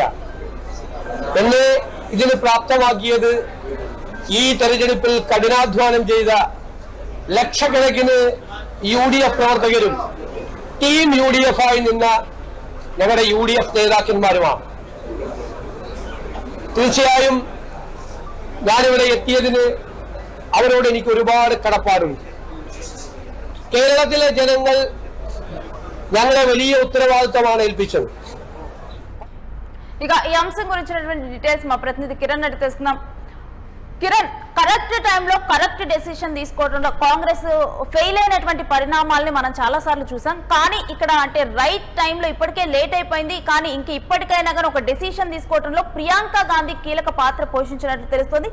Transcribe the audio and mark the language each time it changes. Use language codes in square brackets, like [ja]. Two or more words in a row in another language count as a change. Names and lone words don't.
[ml] എന്നെ ഇതിന് പ്രാപ്തമാക്കിയത് ഈ തെരഞ്ഞെടുപ്പിൽ കഠിനാധ്വാനം ചെയ്ത ലക്ഷക്കണക്കിന് UDF പ്രവർത്തകരും ടീം UDF ആയി നിന്ന ഞങ്ങളുടെ UDF നേതാക്കന്മാരുമാണ്. തീർച്ചയായും ഞാനിവിടെ എത്തിയതിന് അവരോട് എനിക്ക് ഒരുപാട് കടപ്പാടുണ്ട്. കേരളത്തിലെ ജനങ്ങൾ ഞങ്ങളെ വലിയ ഉത്തരവാദിത്തമാണ് ഏൽപ്പിച്ചത്. [te] ఇక ఈ అంశం గురించినటువంటి డీటెయిల్స్ మా ప్రతినిధి కిరణ్ అడిగి తెలుసుకుందాం. కిరణ్, [en] correct timeలో correct decision [te] తీసుకోవడంలో కాంగ్రెస్ ఫెయిల్ అయినటువంటి పరిణామాలని మనం చాలా సార్లు చూసాం. కానీ ఇక్కడ అంటే [en] right timeలో [te] ఇప్పటికే లేట్ అయిపోయింది. కానీ ఇప్పటికైనా కానీ ఒక డెసిషన్ తీసుకోవడంలో ప్రియాంక గాంధీ కీలక పాత్ర పోషించినట్లు తెలుస్తుంది.